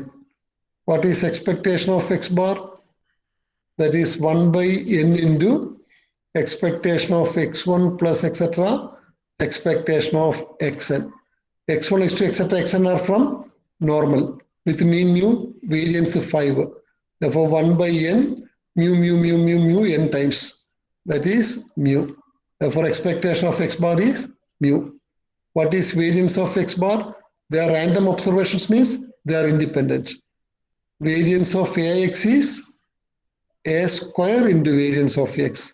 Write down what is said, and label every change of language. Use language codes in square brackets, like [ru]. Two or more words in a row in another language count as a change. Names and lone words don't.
[en] What is expectation of X bar? that is 1 by n into expectation of x1 plus etc. expectation of xn. x1, x2, etc. xn are from normal with mean mu variance 5. Therefore, 1 by n mu mu mu mu mu n times, that is mu. Therefore, expectation of x bar is mu. What is variance of x bar? They are random observations, means they are independent. Variance of ax is a square into variance of x.